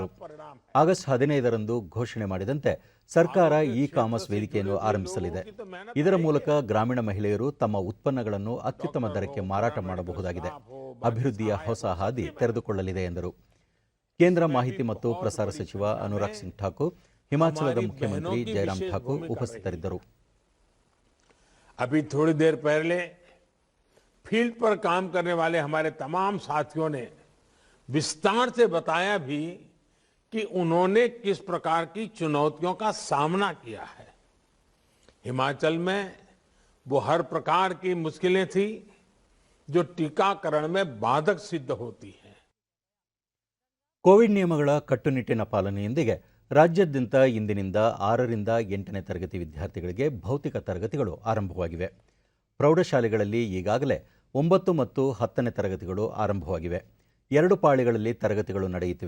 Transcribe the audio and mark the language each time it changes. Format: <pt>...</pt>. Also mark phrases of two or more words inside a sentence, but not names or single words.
<kn>ಆಗಸ್ಟ್ 15ರಂದು ಘೋಷಣೆ ಮಾಡಿದಂತೆ ಸರ್ಕಾರ ಇ-ಕಾಮರ್ಸ್ ವೇದಿಕೆಯನ್ನು ಆರಂಭಿಸಲಿದೆ. ಇದರ ಮೂಲಕ ಗ್ರಾಮೀಣ ಮಹಿಳೆಯರು ತಮ್ಮ ಉತ್ಪನ್ನಗಳನ್ನು ಅತ್ಯುತ್ತಮ ದರಕ್ಕೆ ಮಾರಾಟ ಮಾಡಬಹುದಾಗಿದೆ. ಅಭಿವೃದ್ಧಿಯ ಹೊಸ ಹಾದಿ ತೆರೆದುಕೊಳ್ಳಲಿದೆ ಎಂದರು. ಕೇಂದ್ರ ಮಾಹಿತಿ ಮತ್ತು ಪ್ರಸಾರ ಸಚಿವ ಅನುರಾಗ್ ಸಿಂಗ್ ಠಾಕೂರ್, ಹಿಮಾಚಲದ ಮುಖ್ಯಮಂತ್ರಿ ಜಯರಾಮ್ ಠಾಕೂರ್ ಉಪಸ್ಥಿತರಿದ್ದರು.</kn> <hi>अभी थोड़ी देर पहले फील्ड पर काम करने वाले हमारे तमाम साथियों ने विस्तार से बताया भी कि उन्होंने किस प्रकार की चुनौतियों का सामना किया है. हिमाचल में वो हर प्रकार की मुश्किलें थी जो टीकाकरण में बाधक सिद्ध होती हैं.</hi> <kn>ಕೋವಿಡ್ ನಿಯಮಗಳ ಕಟ್ಟುನಿಟ್ಟಿನ ಪಾಲನೆಯೊಂದಿಗೆ ರಾಜ್ಯಾದ್ಯಂತ ಇಂದಿನಿಂದ 6ರಿಂದ 8ನೇ ತರಗತಿ ವಿದ್ಯಾರ್ಥಿಗಳಿಗೆ ಭೌತಿಕ ತರಗತಿಗಳು ಆರಂಭವಾಗಿವೆ. ಪ್ರೌಢಶಾಲೆಗಳಲ್ಲಿ ಈಗಾಗಲೇ 9 ಮತ್ತು 10ನೇ ತರಗತಿಗಳು ಆರಂಭವಾಗಿವೆ. 2 ಪಾಳಿಗಳಲ್ಲಿ ತರಗತಿಗಳು ನಡೆಯುತ್ತಿವೆ.</kn>